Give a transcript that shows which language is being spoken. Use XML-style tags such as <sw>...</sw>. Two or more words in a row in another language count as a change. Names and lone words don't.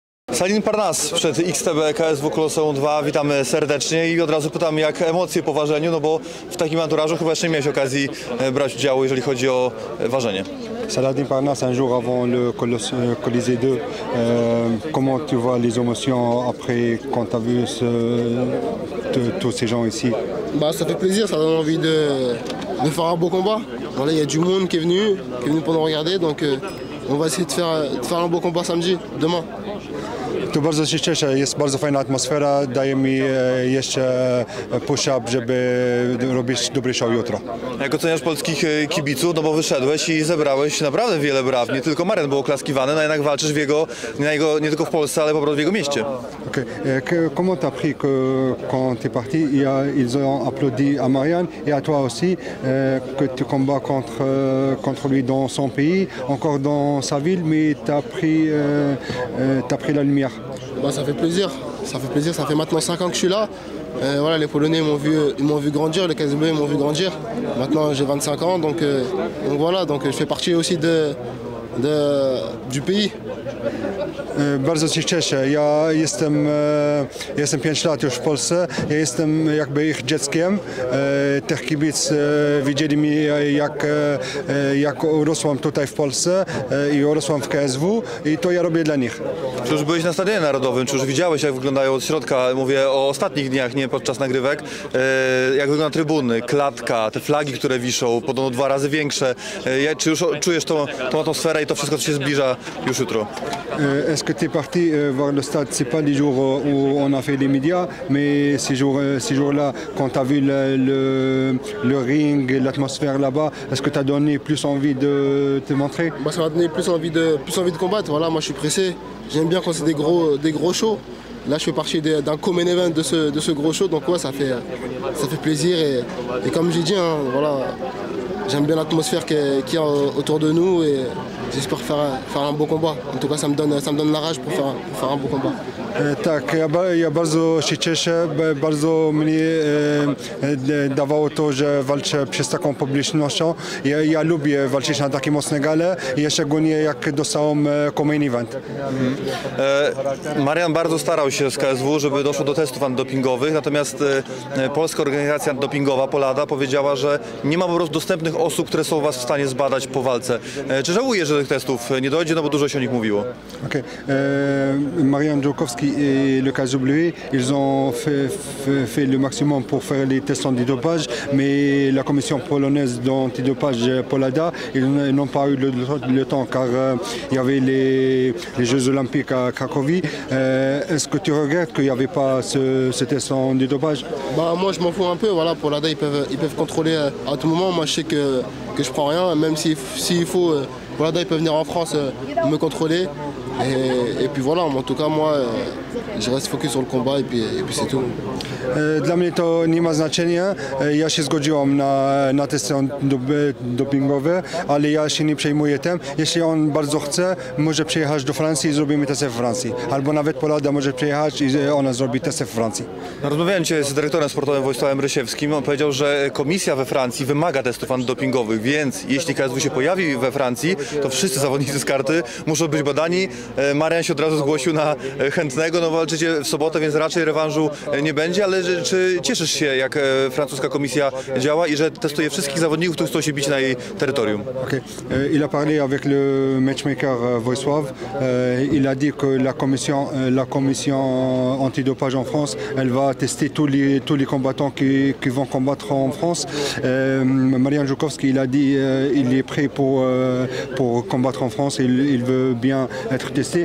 <pl>Salin Parnas przed XTB KSW Koloseum 2. Witamy serdecznie i od razu pytam, jak emocje po ważeniu, no bo w takim anturażu chyba jeszcze nie miałeś okazji brać udziału, jeżeli chodzi o ważenie.</pl> <fr>Saladin Parnas, un jour avant le Colisée 2, comment tu vois les émotions après quand tu as vu tous ces gens ici? Bah, ça fait plaisir, ça donne envie de faire un beau combat. Voilà, il y a du monde qui est venu pour nous regarder, donc on va essayer de faire un beau combat samedi, demain.</fr> <pl>Tu bardzo się cieszę, jest bardzo fajna atmosfera, daje mi jeszcze push-up, żeby robić dobry show jutro. Jak oceniasz polskich kibiców, no bo wyszedłeś i zebrałeś naprawdę wiele braw, nie tylko Marian był oklaskiwany, no jednak walczysz nie tylko w Polsce, ale po prostu w jego mieście. Okay.</pl> <fr>Comment tu as pris que quand tu es parti, ils ont applaudi à Marianne et à toi aussi, que tu combats contre lui dans son pays, encore dans sa ville, mais tu as pris la lumière. Bah, ça fait plaisir, ça fait maintenant 5 ans que je suis là. Voilà, les Polonais m'ont vu grandir, les KSW m'ont vu grandir. Maintenant j'ai 25 ans, donc voilà, donc je fais partie aussi du pays.</fr> <pl>Bardzo się cieszę. Ja jestem 5 lat już w Polsce. Ja jestem jakby ich dzieckiem. Tych kibic widzieli mnie jak urosłam tutaj w Polsce i urosłam w KSW i to ja robię dla nich. Czy już byłeś na Stadionie Narodowym, czy już widziałeś, jak wyglądają od środka, mówię o ostatnich dniach, nie podczas nagrywek, jak wyglądają trybuny, klatka, te flagi, które wiszą, podobno 2 razy większe. Czy już czujesz tą atmosferę i to wszystko, co się zbliża już jutro?</pl> <fr>Est-ce que tu es parti voir le stade? C'est pas les jours où on a fait les médias, mais ces jours-là, quand tu as vu le ring, l'atmosphère là-bas, est-ce que tu as donné plus envie de te montrer? Bah, ça m'a donné plus envie de combattre. Voilà, moi je suis pressé. J'aime bien quand c'est des gros shows. Là, je fais partie d'un</fr> <en>common event</en> <fr>de ce gros show, donc ouais, ça fait plaisir et comme j'ai dit, hein, voilà, j'aime bien l'atmosphère qu'il y a autour de nous et j'espère faire un beau combat. En tout cas, ça me donne la rage pour faire un beau combat.</fr> <pl>Tak, ja bardzo się cieszę, bardzo mnie dawało to, że walczę przez taką publicznością. Ja lubię walczyć na takie mocne gale i szczególnie jak dostałem</pl> <en>main event.</en> <pl>Marian bardzo starał się z KSW, żeby doszło do testów antydopingowych, natomiast Polska Organizacja Antydopingowa, Polada, powiedziała, że nie ma po prostu dostępnych osób, które są was w stanie zbadać po walce. Czy żałujesz, że tych testów nie dojdzie, no bo dużo się o nich mówiło? Okay.</pl> <fr>Marian Dżokowski et le KSW, ils ont fait le maximum pour faire les tests antidopage, mais la commission polonaise d'antidopage Polada, ils n'ont pas eu le temps car il y avait les Jeux Olympiques à Cracovie. Est-ce que tu regrettes qu'il n'y avait pas ce test antidopage? Bah, moi je m'en fous un peu, voilà, Polada ils peuvent contrôler à tout moment. Moi je sais que je prends rien, même s'il faut, Polada ils peuvent venir en France me contrôler. Et puis voilà, en tout cas moi je reste focus sur le combat et puis c'est tout.</fr> <pl>Dla mnie to nie ma znaczenia. Ja się zgodziłam na testy dopingowe, ale ja się nie przejmuję tym. Jeśli on bardzo chce, może przyjechać do Francji i zrobimy testy w Francji. Albo nawet Polada może przyjechać i ona zrobi testy w Francji. Rozmawiałem dzisiaj z dyrektorem sportowym Wojsławem Rysiewskim. On powiedział, że komisja we Francji wymaga testów antydopingowych, więc jeśli KSW się pojawi we Francji, to wszyscy zawodnicy z karty muszą być badani. Marian się od razu zgłosił na chętnego, no walczycie w sobotę, więc raczej rewanżu nie będzie, ale czy cieszysz się, jak francuska komisja działa i że testuje wszystkich zawodników, którzy chcą się bić na jej terytorium? Okay.</pl> <fr>Il a parlé avec le matchmaker Wojsław. Il a dit que la commission antidopage en France, elle va tester tous les combattants qui vont combattre en France. Marian Dżokowski, il a dit il est prêt pour combattre en France, il veut bien être testé.</fr>